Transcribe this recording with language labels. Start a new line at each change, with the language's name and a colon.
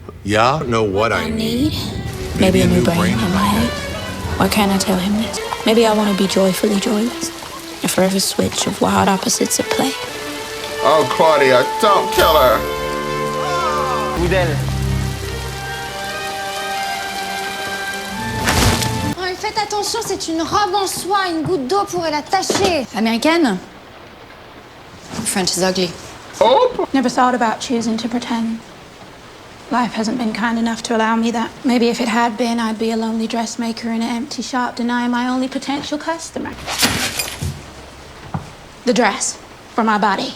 English: Yeah? Know what I need? Maybe a new brain in my head. Why can't I tell him this? Maybe I want to be joyfully joyless. A forever switch of wild opposites at play. Oh, Claudia, don't kill her.
French: Oh, faites attention, c'est une robe en soie. Une goutte d'eau pourrait la tacher. Américaine?
English: French is ugly. Oh. Never thought about choosing to pretend. Life hasn't been kind enough to allow me that. Maybe if it had been, I'd be a lonely dressmaker in an empty shop, denying my only potential customer. The dress for my body.